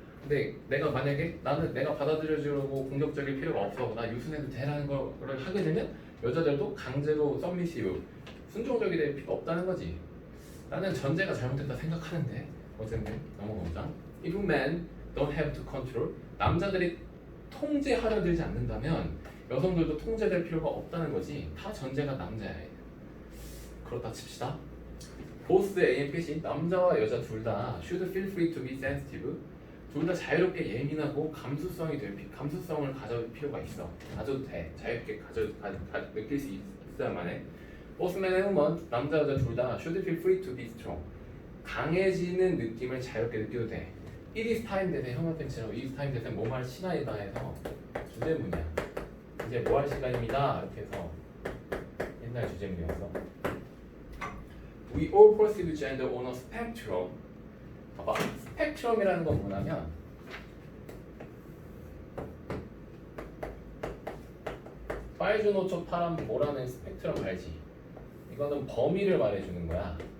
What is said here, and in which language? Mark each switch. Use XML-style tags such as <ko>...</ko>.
<ko>근데 내가 만약에 내가 받아들여주려고 공격적일 필요가 없어, 나 유순해도 되라는 거를 하게 되면 여자들도 강제로 서미시브, 순종적이 될 필요 없다는 거지. 나는 전제가 잘못됐다 생각하는데 어쨌든 넘어가보자.</ko> <en>If men don't have to control,</en> <ko>남자들이 통제하려 들지 않는다면 여성들도 통제될 필요가 없다는 거지. 다 전제가 남자야. 그렇다 칩시다.</ko> <en>Both A and B,</en> <ko>남자와 여자 둘 다</ko> <en>should feel free to be sensitive.</en> <ko>둘 다 자유롭게 예민하고 감수성을 가질 필요가 있어. 가져도 돼. 자유롭게 느낄 수 있어야만 해.</ko> <en>Both men and women,</en> <ko>남자 여자 둘 다</ko> <en>should feel free to be strong.</en> <ko>강해지는 느낌을 자유롭게 느껴도 돼.</ko> <en>It is time that</en> <ko>형용 펜치라고.</ko> <en>It is time that</en> <ko>뭐 말 시간이다 해서 주제문이야. 이제 뭐 할 시간입니다. 이렇게 해서 옛날 주제문이었어.</ko> <en>We all perceive gender on a spectrum.</en> <ko>봐봐. 스펙트럼이라는 건 뭐냐면 파이즈노초 파람 보라는 스펙트럼 알지? 이거는 범위를 말해주는 거야.</ko>